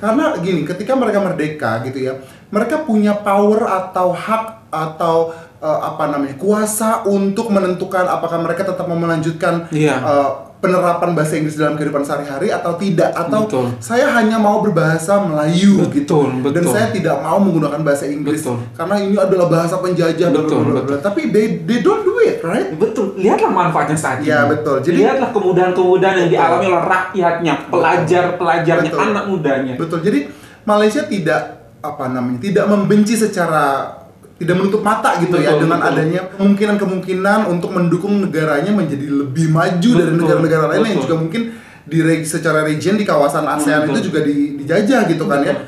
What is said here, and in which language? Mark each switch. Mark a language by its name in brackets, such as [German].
[Indonesian] Karena gini, ketika mereka merdeka gitu ya, mereka punya power atau hak atau kuasa untuk menentukan apakah mereka tetap mau melanjutkan penerapan bahasa Inggris dalam kehidupan sehari-hari atau tidak, atau saya hanya mau berbahasa Melayu gitu, dan saya tidak mau menggunakan bahasa Inggris karena ini adalah bahasa penjajah. Tapi [English] they don't do it, right? [Indonesian] Betul. Lihatlah manfaatnya saat ini. Ya, betul. Jadi lihatlah kemudahan-kemudahan yang dialami oleh rakyatnya, pelajar-pelajarnya, anak mudanya. Betul. Jadi Malaysia tidak membenci secara tidak menutup mata gitu dengan adanya kemungkinan untuk mendukung negaranya menjadi lebih maju dari negara-negara lain yang juga mungkin secara region di kawasan ASEAN itu juga dijajah gitu kan ya.